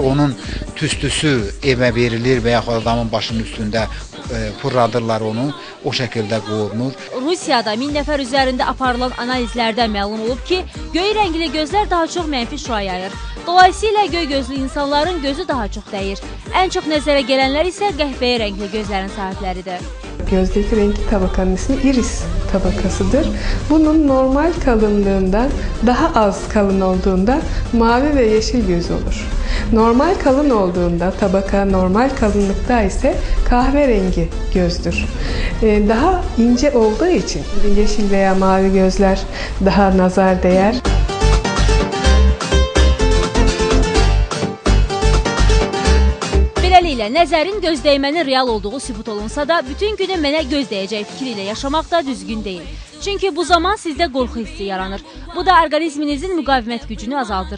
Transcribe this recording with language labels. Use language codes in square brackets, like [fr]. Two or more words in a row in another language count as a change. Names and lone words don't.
[az] Onun tüstüsü evə verilir və yaxud adamın başının üstündə fırladırlar onu. O şəkildə qorunur. Rusiyada 1000 nəfər üzərində aparılan analizlərdən məlum olub ki, göy rəngli gözlər daha çox mənfi şüa yayır. Dolayısıyla göy gözlü insanların gözü daha çox dəyir. Ən çox nəzərə gələnlər isə qəhvəyi rəngli gözlərin sahibləridir. [tr] Gözdeki renkli tabakanın ismi iris tabakasıdır. Bunun normal kalınlığından daha az kalın olduğunda mavi ve yeşil göz olur. Normal kalın olduğunda tabaka normal kalınlıkta ise kahverengi gözdür. Daha ince olduğu için yeşil veya mavi gözler daha nazar değer. [az] Beləliklə, nəzərin gözdəymənin real olduğu sübut olunsa da, bütün günü mənə göz dəyəcək fikri ilə yaşamaq da düzgün deyil. Çünki bu zaman sizdə qorxu hissi yaranır. Bu da orqanizminizin müqavimət gücünü azaldır.